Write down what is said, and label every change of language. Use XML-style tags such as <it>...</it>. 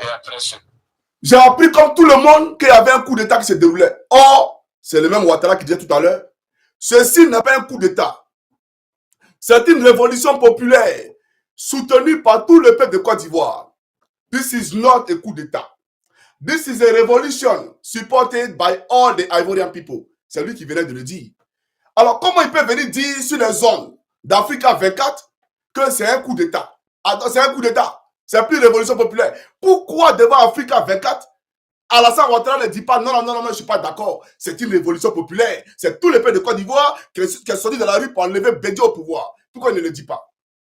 <fr>Et après, j'ai appris comme tout le monde qu'il y avait un coup d'État qui se déroulait. Or, c'est le même Ouattara qui disait tout à l'heure, ceci n'est pas un coup d'État. C'est une révolution populaire soutenue par tout le peuple de Côte d'Ivoire.</fr> <en>This is not a coup d'État. This is a revolution supported by all the Ivorian people.</en> <fr>C'est lui qui venait de le dire. Alors, comment il peut venir dire sur les zones d'Africa 24 que c'est un coup d'État? Attends, c'est un coup d'État. C'est plus révolution populaire. Pourquoi devant Africa 24, Alassane Ouattara ne dit pas non, je ne suis pas d'accord. C'est une révolution populaire. C'est tous les peuples de Côte d'Ivoire qui sont sortis de la rue pour enlever Bédié au pouvoir. Pourquoi il ne le dit pas?</fr>